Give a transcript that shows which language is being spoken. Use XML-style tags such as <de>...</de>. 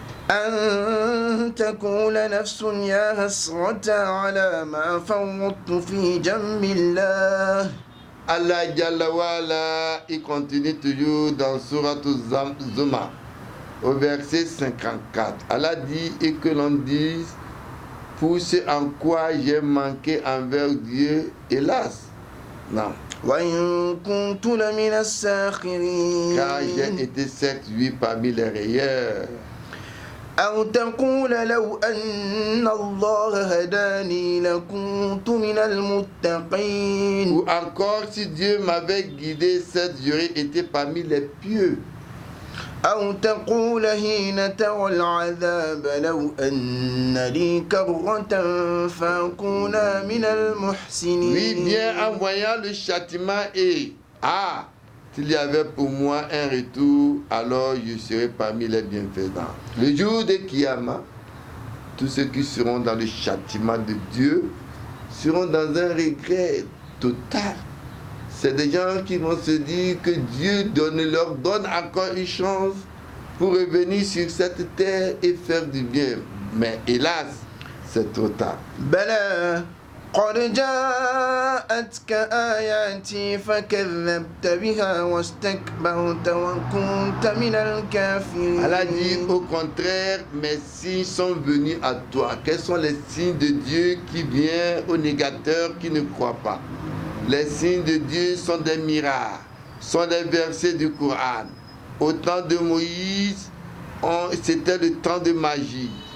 <ar>أن تقول نفس يا حسرة على ما فرطت في جنب الله.</ar> <fr>Allah Jalla wa'ala, il continue toujours dans Surat Zuma, au verset 54. Allah dit, et que l'on dise, pour ce en quoi j'ai manqué envers Dieu, hélas. Non.</fr> <ar>وإن كنت لمن الساخرين.</ar> <fr>Car j'ai été séduit parmi les railleurs.</fr> <ar>أو تقول لو أن الله هداني لكنت من المتقين.</ar> <fr>Ou encore, si Dieu m'avait guidé, cette j'aurais été parmi les pieux.</fr> <ar>أو تقول حين ترى العذاب لو أن لي كرة فأكون من المحسنين.</ar> <fr>Oui, bien en voyant le châtiment et s'il y avait pour moi un retour, alors je serais parmi les bienfaisants. Le jour de Kiyama, tous ceux qui seront dans le châtiment de Dieu seront dans un regret total. C'est des gens qui vont se dire que Dieu leur donne encore une chance pour revenir sur cette terre et faire du bien. Mais hélas, c'est trop tard.</fr> <ar>بلى قد جاءتك آياتي فكذبت بها واستكبرت وكنت من الكافرين.</ar> <fr>Allah dit au contraire, mes signes sont venus à toi. Quels sont les signes de Dieu qui viennent aux négateurs qui ne croient pas? Les signes de Dieu sont des miracles, sont des versets du Coran. Au temps de Moïse, c'était le temps de magie.</fr>